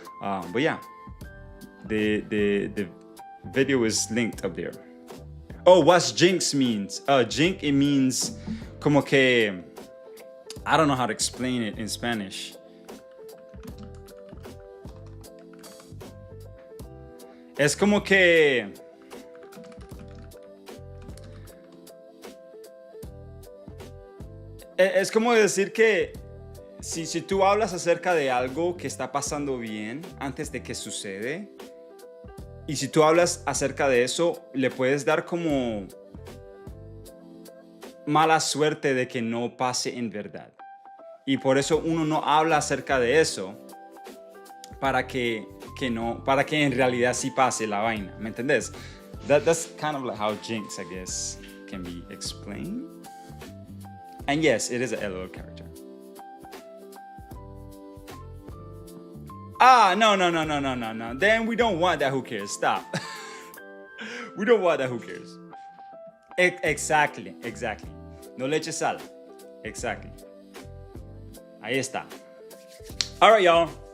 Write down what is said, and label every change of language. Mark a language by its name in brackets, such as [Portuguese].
[English] But yeah, the video is linked up there. Oh, what's jinx means? Jinx, it means [Spanish] como que, [English] I don't know how to explain it in Spanish. [Spanish] Es como que es como decir que si tú hablas acerca de algo que está pasando bien antes de que sucede, y si tú hablas acerca de eso, le puedes dar como mala suerte de que no pase en verdad. Y por eso uno no habla acerca de eso para que en realidad sí pase la vaina. ¿Me entendés? [English] That's kind of like how jinx, I guess, can be explained. And yes, it is a LOL character. No. Then we don't want that. Who cares? Stop. We don't want that. Who cares? Exactly. [Spanish] No le eches sal. [English] Exactly. [Spanish] Ahí está. [English] All right, y'all.